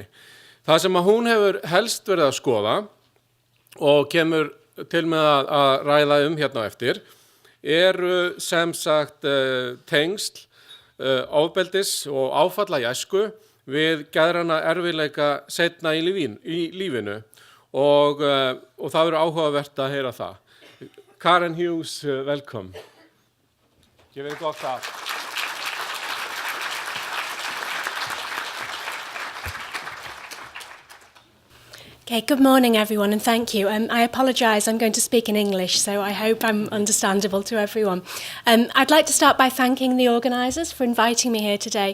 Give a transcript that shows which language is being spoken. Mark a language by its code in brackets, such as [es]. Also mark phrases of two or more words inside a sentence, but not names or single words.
[is] Það sem hún hefur helst verið að skoða og kemur til með að ræða hérna á eftir sem sagt tengsl ofbeldis og áfalla í æsku við geðræna erfiðleika seinna í lífinu og það verður áhugavert að heyra það. Karen Hughes, velkom. [en] Give it a [is] gott klapp. [en] Okay, good morning everyone and thank you. I apologise, I'm going to speak in English, so I hope I'm understandable to everyone. I'd like to start by thanking the organisers for inviting me here today.